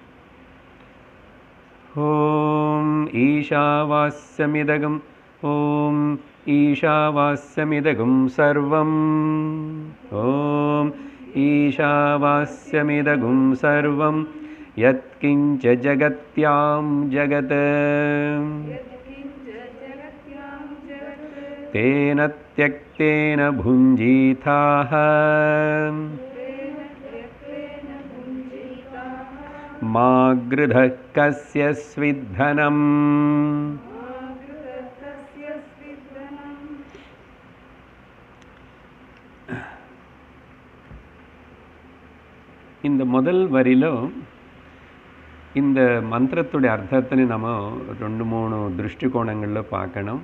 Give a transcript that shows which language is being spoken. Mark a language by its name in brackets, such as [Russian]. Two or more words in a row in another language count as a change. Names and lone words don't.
[Sanskrit] ओम् ईशावास्यमिदम् ओम् ईशावास्यमिदम् सर्वम् ओम् ईशावास्यमिदम् सर्वम् यत्किञ्च जगत्याम् जगत् तेन त्यक्तेन भुञ्जीथाः मा गृधः कस्य स्विद्धनम्. [Tamil] இந்த முதல் வரியில இந்த மந்திரத்துடைய அர்த்தத்தை நம்ம 2-3 திருஷ்டிகோணங்களில் பார்க்கணும்.